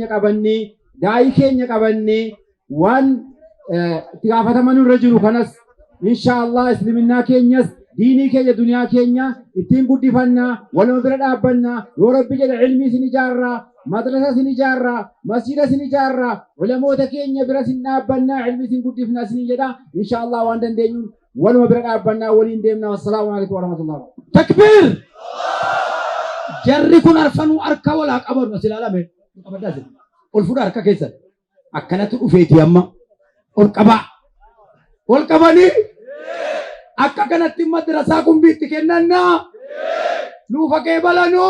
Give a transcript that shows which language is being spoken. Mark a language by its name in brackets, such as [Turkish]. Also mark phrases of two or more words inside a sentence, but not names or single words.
[Oromo] qabannee daa'ii keenya qabannee waan itti gaafataman irra jiru kanas inshallah islaaminaa keenyas diinii keenya duniyaa keenya ittiin guddifannaa waluma bira dhaabbannaa yoo rabbi jedhe ilmii sin ijaarraa madrasa sin ijaarraa masjida sin ijaarraa ulamoota keenya bira sin dhaabbannaa ilmii sin guddifnaa sin jedha inshallah waan dandeenyuun waluma bira dhaabbannaa waliin deemnaa. [Arabic] والسلام عليكم ورحمة الله. [Oromo] Takbir! Jarri kun arfanuu harka walaa qabanu as ilaalame. Ol fuudha harka keessan. Akkanatti dhufeeti amma. Ol qabaa. Ol qabanii akka kanatti madrasaa kumbiitti kennannaa. Nuufa qeebalanuu.